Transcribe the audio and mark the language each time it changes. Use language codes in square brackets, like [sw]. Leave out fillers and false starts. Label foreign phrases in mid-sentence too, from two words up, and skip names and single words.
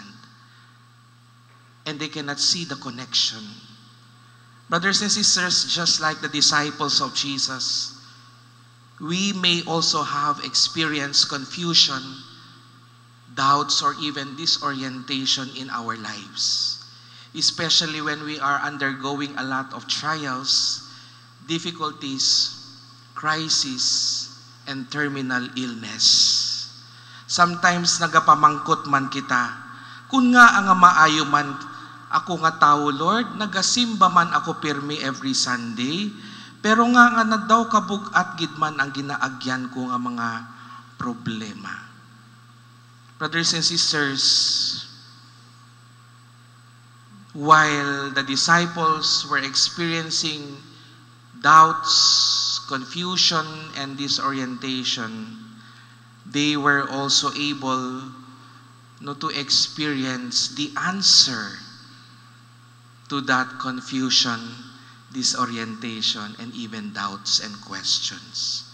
[en] And they cannot see the connection. Brothers and sisters, just like the disciples of Jesus, we may also have experienced confusion, doubts, or even disorientation in our lives. Especially when we are undergoing a lot of trials, difficulties, crisis, and terminal illness. [hil] Sometimes nagapamangkot man kita, kung nga ang maayo man ako nga tao, Lord, nagasimba man ako pirmi [en] every Sunday, [hil] pero nga nadaw kabugat gid man ang ginaagyan ko nga mga problema. [en] Brothers and sisters, while the disciples were experiencing doubts, confusion, and disorientation, they were also able to experience the answer to that confusion, disorientation, and even doubts and questions.